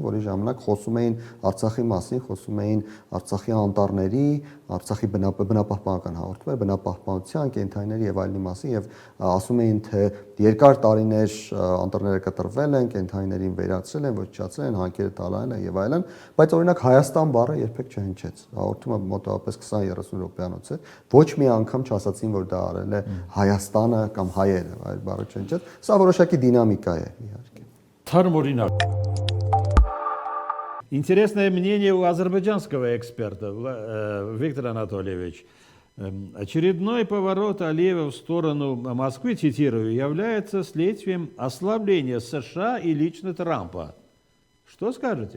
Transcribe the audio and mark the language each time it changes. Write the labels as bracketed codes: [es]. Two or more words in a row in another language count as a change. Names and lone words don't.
[hy] որի ժամանակ խոսում էին Արցախի մասին, խոսում էին Արցախի անտառների, Արցախի բնապահպանական հաղորդում էր, բնապահպանության, կենդանիների եւ այլնի մասին եւ ասում էին, թե երկար տարիներ անտառները կտրվել են, կենդանիներին վերացրել են, ոչնչացրել են, հանքերը տալան են եւ այլն, բայց օրինակ Հայաստան բառը երբեք չհնչեց։ Հաղորդումը մոտավորապես 20-30 րոպեանոց է, ոչ մի անգամ չասացին, որ դա արել է Հայաստանը կամ հայերը, այլ բառը չհնչեց։ Սա որոշակի դինամիկա է իհարկե։ Թարմ օրինակ [ru] Интересное мнение у азербайджанского эксперта, Виктор Анатольевич. Очередной поворот Алиева в сторону Москвы, цитирую, является следствием ослабления США и лично Трампа. Что скажете?